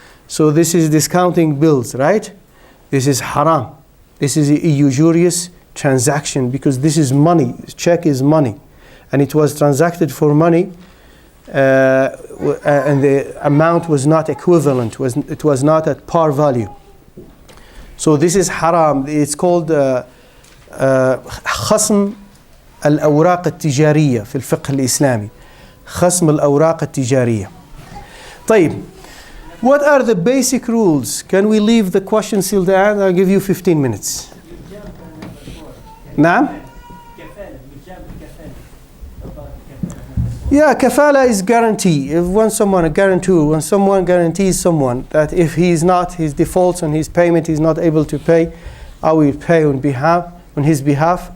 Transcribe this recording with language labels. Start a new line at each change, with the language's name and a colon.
English: So this is discounting bills, right? This is haram. This is a usurious transaction, because this is money. Check is money, and it was transacted for money, and the amount was not equivalent. It was not at par value. So this is haram. It's called
Arabic: خصم الأوراق التجارية في الفقه الإسلامي. خصم الأوراق التجارية. طيب.
English: What are the basic rules? Can we leave the questions till the end? I'll give you 15 minutes.
Arabic: نعم.
English: Yeah, kafala is guarantee. When someone guarantees someone that if he defaults on his payment, he's not able to pay, I will pay on his behalf.